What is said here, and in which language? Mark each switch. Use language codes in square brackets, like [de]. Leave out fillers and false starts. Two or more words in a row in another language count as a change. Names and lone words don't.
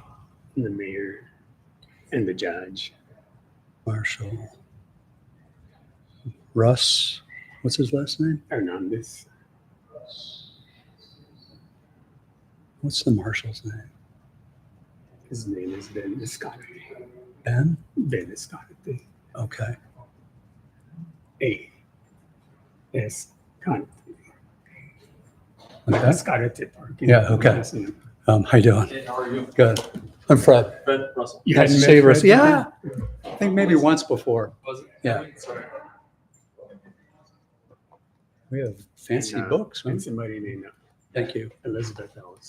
[en] and the mayor, and the judge. Marshall. Russ. What's his last name? Hernandez. What's the marshal's name? His name is Ben Escalante. Ben? Ben Escalante. Okay. A. S. Escalante. Okay. Escalante Park. Yeah, okay. How you doing? Hey, how are you? Good. I'm Fred. Fred Russell. You Nice hadn't to met see you, Russ. Fred Yeah. before? I think maybe once before. Was it? Yeah. Sorry. We have fancy And, books. Huh? And somebody named Thank you. Elizabeth Ellis.